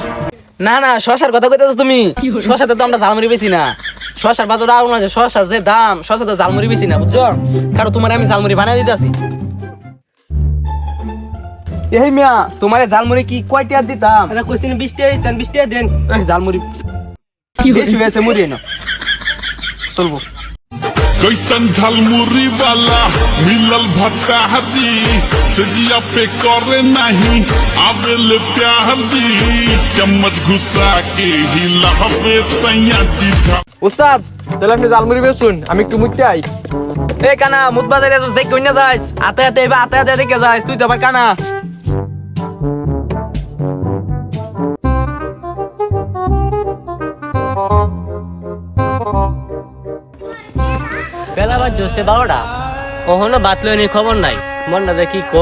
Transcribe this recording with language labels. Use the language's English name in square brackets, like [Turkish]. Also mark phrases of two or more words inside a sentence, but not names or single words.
[Bangla] না না শশার কথা কইতেছো তুমি, শশাতে তো আমরা ঝালমুড়ি বেশি না, শশার বাজার আগুন আছে, শশার যে দাম, শশাতে ঝালমুড়ি বেশি না, বুঝছো? কারণ তোমার আমি ঝালমুড়ি বানাই দিতেছি। এই মিয়া তোমারে ঝালমুড়ি কি কয়টা দিতাম? আরে কইছি 20 টাকা দিতেন, 20 টাকা দেন। এই ঝালমুড়ি বেশি হয়েছে, মুড়ি এনো চলবো। [Bhojpuri] कैसन झलमुरी वाला मिलल भट्टा दी सजिया पे करे नहीं आवेल प्यार दी चम्मच घुसा के हिलावे सैया जी [Bangla] উস্তাদ তাহলে আপনি জালমুড়ি বেচুন, আমি একটু মুইতে আই। এই কানা মুত বাজারে যাস, দেখ কইনা যাস, আতে আতে এবার আতে আতে দেখে যাস, তুই তো আবার কানা। বেলা বাজছে 12টা, কখনো বাত লইনি খবর নাই, মনটা দেখি ক।